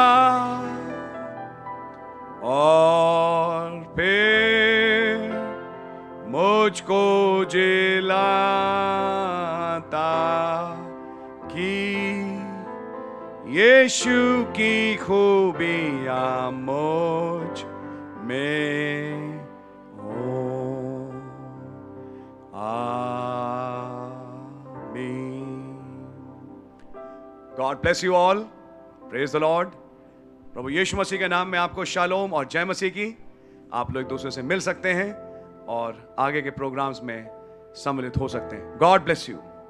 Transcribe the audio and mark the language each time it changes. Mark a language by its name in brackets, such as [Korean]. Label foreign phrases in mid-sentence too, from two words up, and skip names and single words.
[Hindi] और फिर मुझको जिलाता कि यीशु की खूबियां मुझ में हो। [English] God bless you all. Praise the Lord. [Hindi] प्रभु यीशु मसीह के नाम में आपको शालोम और जय मसीह की। आप लोग एक दूसरे से मिल सकते हैं और आगे के प्रोग्राम्स में सम्मिलित हो सकते हैं। [English] God bless you.